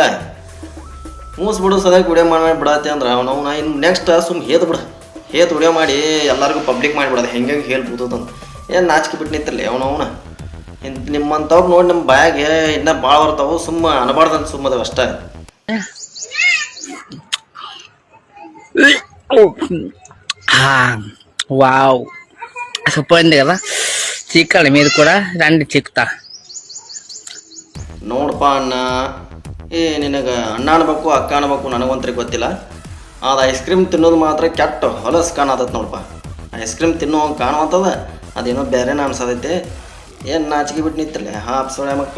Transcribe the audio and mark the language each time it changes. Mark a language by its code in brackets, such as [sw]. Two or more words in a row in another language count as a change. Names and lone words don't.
[kn] ಹೂಸ್ ಬಿಡೋ ಸದ್ಯಕ್ಕೆ ವಿಡಿಯೋ ಮಾಡಿ ಬಿಡತ್ತೆ ಅಂದ್ರೆ ಅವನು ನಾ ಇನ್ನು ನೆಕ್ಸ್ಟ್ ಸುಮ್ಮನೆ ಹೇತು ವಿಡಿಯೋ ಮಾಡಿ ಎಲ್ಲರಿಗೂ ಪಬ್ಲಿಕ್ ಮಾಡಿಬಿಡೋದು. ಹೆಂಗೆ ಹೇಳ್ಬೋದಂತ ಏನು ನಾಚಿಕೆ ಬಿಟ್ಟು ನಿಂತಿರಲಿ ಅವನು. ನಿಮ್ಮಂಥವ್ರು ನೋಡಿ ನಮ್ಮ ಬಾಯಾಗೆ ಇನ್ನೂ ಭಾಳ ಬರ್ತಾವೆ. ಸುಮ್ಮ ಅನಬಾರ್ದಂತ ಸುಮ್ಮದವು ಅಷ್ಟೇ. [te] వావ్, సూపర్ ఉంది కదా. చిక్కాలి మీరు కూడా రండి, చిక్కుతా. [kn] ನೋಡಪ್ಪ ಅಣ್ಣ, ನಿನಗೆ ಅಣ್ಣ ಅನ್ಬೇಕು ಅಕ್ಕ ಅನ್ಬೇಕು ನನಗಂತೂ ಗೊತ್ತಿಲ್ಲ. ಅದು [en] ice cream [kn] ತಿನ್ನೋದು ಮಾತ್ರ ಕೆಟ್ಟ ಹೊಲಸು ಕಾಣತೈತೆ ನೋಡಪ್ಪ. [en] ice cream [kn] ತಿನ್ನೋಂಗೆ ಕಾಣುವಂಥದ ಅದೇನೋ ಬೇರೆನ ಅನ್ಸದೈತೆ. ಏನು ನಾಚಿಕೆ ಬಿಟ್ಟು ನಿಂತಿರಲಿ ಹಾಪ್ಸೋಳೆ ಮಕ್ಕಳ.